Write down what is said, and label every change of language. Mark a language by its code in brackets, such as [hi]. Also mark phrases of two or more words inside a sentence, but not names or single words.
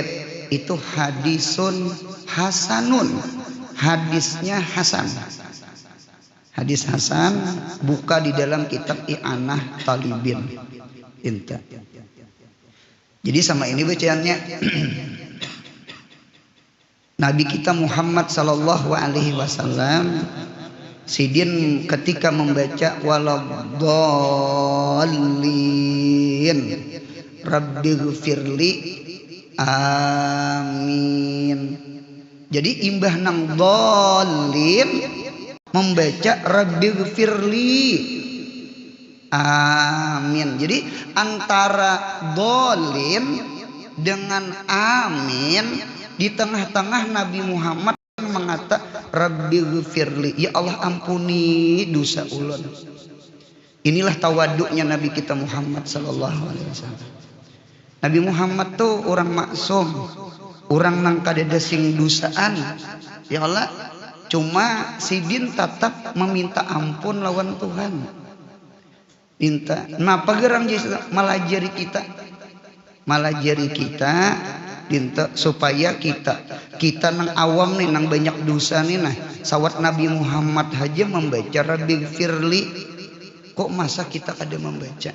[bjn] Itu [ar] hadisun hasanun. [bjn] Hadisnya hasan. Hadis hasan buka di dalam kitab I'anah Talibin. Jadi sama ini bacaannya. Nabi kita Muhammad [ar] sallallahu alaihi wasallam [bjn] sidin ketika membaca [ar] waladhdallin Rabbighfirli amin. [bjn] Jadi imbah nang dhalin membaca [ar] Rabbighfirli amin. [bjn] Jadi antara dhalin dengan amin, di tengah-tengah Nabi Muhammad mengata Rabbighfirli, ya Allah ampuni dosa ulun. Inilah tawaduknya Nabi kita Muhammad [ar] sallallahu alaihi wasallam. [bjn] Nabi Muhammad tuh orang maksum, orang nang kadada sing dosaan. Ya Allah, cuma sidin tetap meminta ampun lawan Tuhan. Minta. Napa gerang malajari kita? Malajari kita dinta supaya kita nang awam nih, nang banyak dosa nih, nah sawat Nabi Muhammad aja membaca Rabbighfirli, kok masa kita kada membaca?